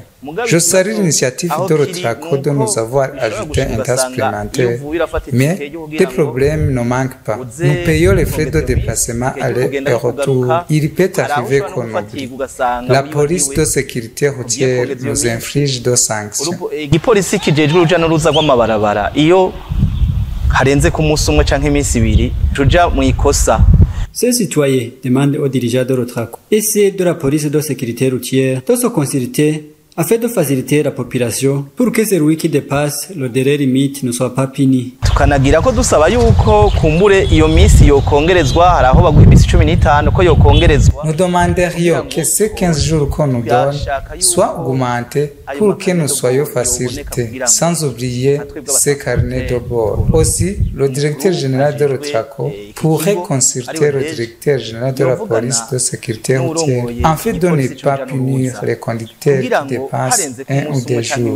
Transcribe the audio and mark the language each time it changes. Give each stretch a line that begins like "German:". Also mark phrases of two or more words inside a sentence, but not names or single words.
French: Je salue l'initiative de l'Otraco de nous avoir ajouté un tas supplémentaire, mais les problèmes ne manquent pas. Nous payons les frais de déplacement aller et retour. Il peut arriver qu'on oublie. La police de sécurité routière nous inflige de sanctions.
Rundi: Igipolisi kijejwe uruja n'uruza rw'amabarabara iyo harenze ku munsi umwe canke iminsi ibiri tuja mu ikosa.
French: Ces citoyens demandent aux dirigeants de l'Otraco et ceux de la police de sécurité routière de se consulter afin de faciliter la population pour que celui qui dépasse le délai limite ne soit pas puni.
Rundi: Tukanagira ko dusaba yuko kumbure iyo minsi yokongerezwa haraho baguha imisi 15 ko yokongerezwa.
French: Nous demanderions que ces 15 jours qu'on nous donne soient augmentés pour que nous soyons facilités, sans oublier ces carnets de bord. Aussi, le directeur général de l'Otraco pourrait consulter le directeur général de la police de sécurité routière afin de ne pas punir les conducteurs qui dépassent un ou deux jours.